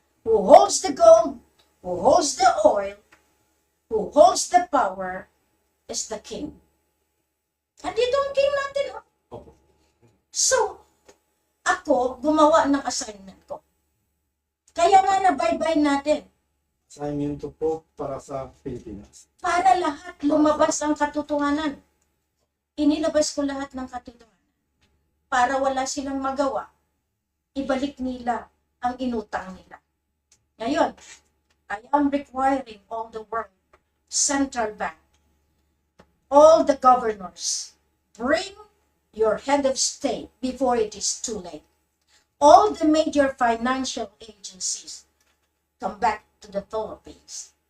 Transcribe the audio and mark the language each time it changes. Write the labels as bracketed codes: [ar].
[en] Who holds the gold, who holds the oil, who holds the power, is the king. [tl] Andito ang king natin, oh. So, ako, gumawa ng assignment ko. Kaya nga nabaybay natin. Assignment po para sa Pilipinas. Para lahat lumabas ang katotohanan. Inilabas ko lahat ng katotohanan. Para wala silang magawa, ibalik nila ang inutang nila. [en] Ngayon, I am requiring all the world, central bank, all the governors, bring your head of state before it is too late. All the major financial agencies come back to the Philippines.